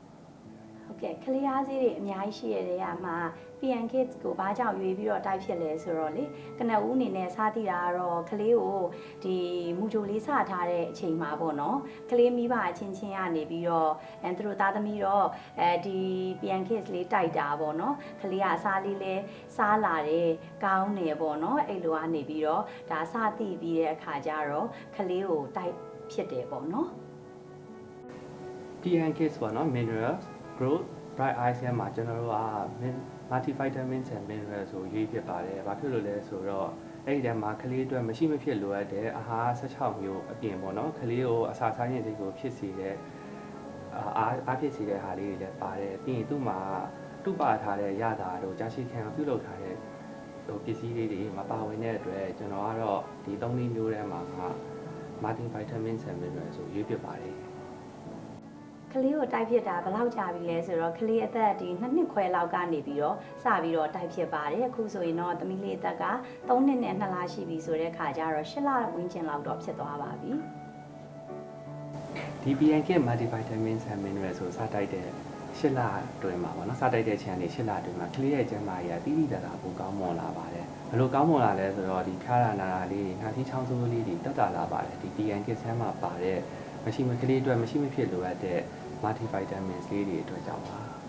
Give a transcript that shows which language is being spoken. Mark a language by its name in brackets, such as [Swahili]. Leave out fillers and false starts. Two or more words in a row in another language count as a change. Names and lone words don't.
[Burmese] ဟုတ်ကဲ့ကလေးအားစေးတွေအများကြီးရှိရတဲ့နေရာမှာ PN Kids ကိုဘာကြောင့်ရွေးပြီးတော့တိုက်ဖြစ်လဲဆိုတော့လေကနဦးအနေနဲ့စားသိတာကတော့ကလေးကိုဒီမူဂျိုလေးစထားတဲ့အချိန်မှာပေါ့နော်ကလေးမိဘအချင်းချင်းကနေပြီးတော့သူတို့သားသမီးတော့ဒီ PN Kids လေးတိုက်တာပေါ့နော်ကလေးကအစားလေးလဲစားလာတယ်ကောင်းတယ်ပေါ့နော်အဲ့လိုကနေပြီးတော့ဒါစသိပြီးတဲ့အခါကျတော့ကလေးကိုတိုက်ဖြစ်တယ်ပေါ့နော် PN Kids ပေါ့နော် Minerals Growth Bright Eyes မှာကျွန်တော်တို့က [English] multivitamins and minerals [Burmese] ကိုရွေးဖြစ်ပါတယ်ဘာဖြစ်လို့လဲဆိုတော့ အဲ့ဒီတည်းမှာကလေးအတွက်မရှိမဖြစ်လိုအပ်တဲ့အာဟာရ16မျိုးအပြင်ပေါ့နော်ကလေးကိုအစာစားရင်စိတ်ကိုဖြစ်စေတဲ့အားဖြစ်စေတဲ့ဟာလေးတွေလည်းပါတယ်ပြီးရင်သူ့မှာတုပထားတဲ့ရတာတို့ကြာရှည်ခံပြုလုပ်ထားတဲ့ပစ္စည်းလေးတွေမပါဝင်တဲ့အတွက်ကျွန်တော်ကတော့ဒီ3နည်းမျိုးထဲမှာ [English] multivitamins and minerals [Burmese] ကိုရွေးဖြစ်ပါတယ် ကလေးကိုတိုက်ဖြစ်တာဘယ်လောက်ကြာပြီလဲဆိုတော့ကလေးအသက်ဒီ2နှစ်ခွဲလောက်ကနေပြီးတော့စပြီးတော့တိုက်ဖြစ်ပါတယ်အခုဆိုရင်တော့သမီးလေးအသက်က3နှစ်နဲ့2လရှိပြီဆိုတဲ့ခါကျတော့8လဝန်းကျင်လောက်တော့ဖြစ်သွားပါပြီ ဒီ PNK [English] multivitamins and minerals [Burmese] ဆိုစတိုက်တဲ့8လတွင်မှာပေါ့နော်စတိုက်တဲ့ခြံနေ8လတွင်မှာကလေးရဲ့ကျန်းမာရေးတိတိကျကျပိုကောင်းမွန်လာပါတယ်ဘယ်လိုကောင်းမွန်လာလဲဆိုတော့ဒီဖျားရနာလေးတွေနှာသီးချောင်းဆိုးလေးတွေတက်တာလာပါတယ်ဒီ PNK ဆန်းမှာပါတဲ့မရှိမကလေးအတွက်မရှိမဖြစ်လိုအပ်တဲ့ multivitamins လေးတွေအတွက်ကြောင့်ပါ